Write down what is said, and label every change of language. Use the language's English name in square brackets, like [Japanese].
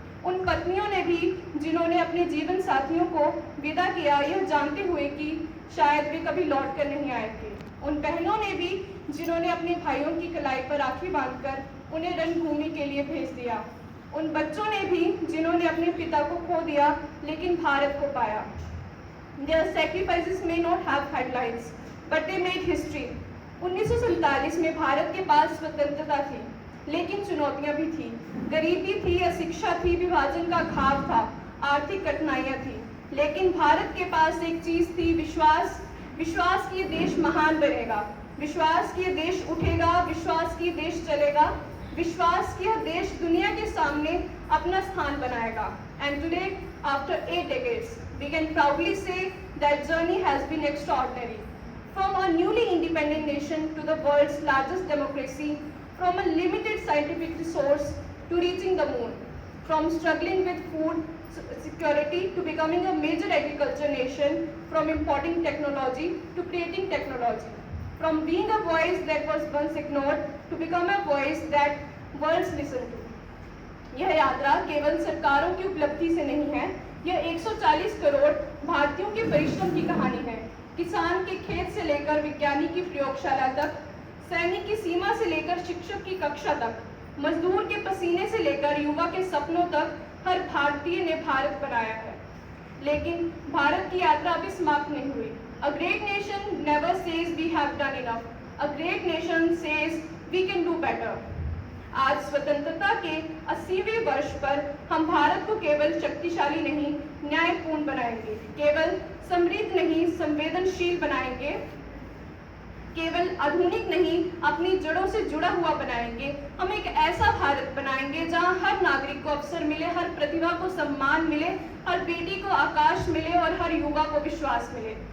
[Hindi] उन पत्नियों ने भी जिन्होंने अपने जीवन साथियों को विदा किया, यह जानते हुए कि शायद वे कभी लौट कर नहीं आएंगे। उन बहनों ने भी जिन्होंने अपने भाइयों की कलाई पर राखी बांधकर उन्हें रणभूमि के लिए भेज दिया। उन बच्चों ने भी जिन्होंने अपने पिता को खो दिया लेकिन भारत को पाया। [English] Their sacrifices may not have headlines, but they made history. [Hindi] 1947 में भारत के पास स्वतंत्रता थी, लेकिन चुनौतियां भी थी। गरीबी थी, अशिक्षा थी, विभाजन का घाव था, आर्थिक कठिनाइयां थी, लेकिन भारत के पास एक चीज थी, विश्वास। विश्वास कि ये देश महान बनेगा, विश्वास कि ये देश उठेगा, विश्वास कि ये देश चलेगा, विश्वास कि यह देश दुनिया के सामने अपना स्थान बनाएगा। [English] And today, after 8 decades, we can proudly say that journey has been extraordinary. From a newly independent nation to the world's largest democracy, from a limited scientific resource to reaching the moon, from struggling with food security to becoming a major agriculture nation, from importing technology to creating technology, from being a voice that was once ignored to become a voice that worlds listen to. [Hindi] यह यात्रा केवल सरकारों की उपलब्धि से नहीं है, यह 140 करोड़ भारतीयों के परिश्रम की कहानी है। किसान के खेत से लेकर विज्ञानी की प्रयोगशाला तक, सैनिक की सीमा से लेकर शिक्षक की कक्षा तक, मजदूर के पसीने से लेकर युवा के सपनों तक, हर भारतीय ने भारत बनाया है। लेकिन भारत की यात्रा अभी समाप्त नहीं हुई। [English] A great nation never says we have done enough. A great nation says we can do better. [Hindi] आज स्वतंत्रता के 80वें वर्ष पर हम भारत को केवल शक्तिशाली नहीं, न्यायपूर्ण बनाएंगे, केवल समृद्ध नहीं, संवेदनशील बनाएंगे, केवल आधुनिक नहीं, अपनी जड़ों से जुड़ा हुआ बनाएंगे। हम एक ऐसा भारत बनाएंगे जहां हर नागरिक को अवसर मिले, हर प्रतिभा को सम्मान मिले, हर बेटी को आकाश मिले और हर युवा को विश्वास मिले।